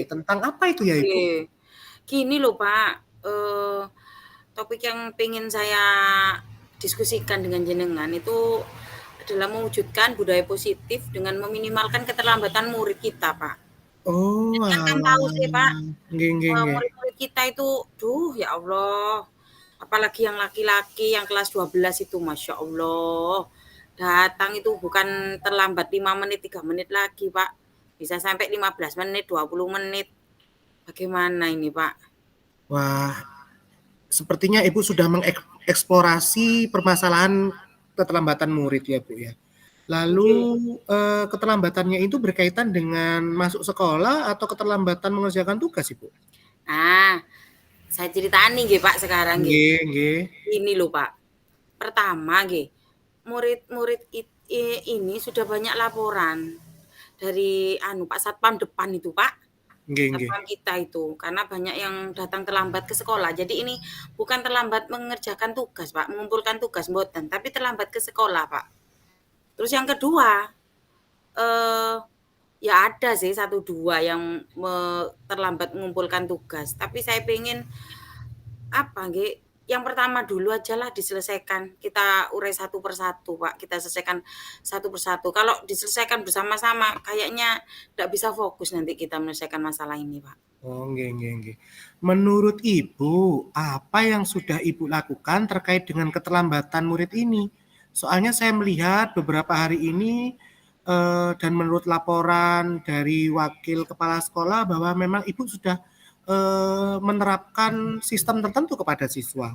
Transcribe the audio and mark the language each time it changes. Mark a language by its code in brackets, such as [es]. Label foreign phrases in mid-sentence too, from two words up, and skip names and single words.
[id] tentang apa itu ya Ibu? nggih. Gini loh Pak, topik yang pengen saya diskusikan dengan jenengan itu adalah mewujudkan budaya positif dengan meminimalkan keterlambatan murid kita Pak. Oh Jenengan kan tahu alah, sih Pak, [jv] nggih nggih nggih. [id] murid-murid kita itu, ya Allah, apalagi yang laki-laki yang kelas 12 itu, Masya Allah, datang itu bukan terlambat 5 menit, 3 menit lagi, Pak. Bisa sampai 15 menit, 20 menit. Bagaimana ini, Pak? Wah, sepertinya Ibu sudah mengeksplorasi permasalahan keterlambatan murid ya Bu ya. Lalu, Nggih. keterlambatannya itu berkaitan dengan masuk sekolah atau keterlambatan mengerjakan tugas, Ibu? Nah, saya ceritani nggih, Pak, sekarang nggih. [jv] Nggih nggih. [id] Ini loh, Pak. Pertama nggih, murid-murid ini sudah banyak laporan dari Pak Satpam depan itu, Pak. [jv] Nggih nggih. [id] Satpam kita itu, karena banyak yang datang terlambat ke sekolah. Jadi ini bukan terlambat mengerjakan tugas, Pak, mengumpulkan tugas mboten, tapi terlambat ke sekolah, Pak. Terus yang kedua, eh, ya ada sih satu dua yang terlambat mengumpulkan tugas, tapi saya pengen apa nggih, yang pertama dulu ajalah diselesaikan, kita urai satu persatu, Pak, kita selesaikan satu persatu. Kalau diselesaikan bersama-sama kayaknya nggak bisa fokus nanti kita menyelesaikan masalah ini, Pak. [jv] Oh, nggih nggih nggih. [id] Menurut Ibu, apa yang sudah Ibu lakukan terkait dengan keterlambatan murid ini? Soalnya saya melihat beberapa hari ini, dan menurut laporan dari wakil kepala sekolah bahwa memang Ibu sudah, menerapkan sistem tertentu kepada siswa.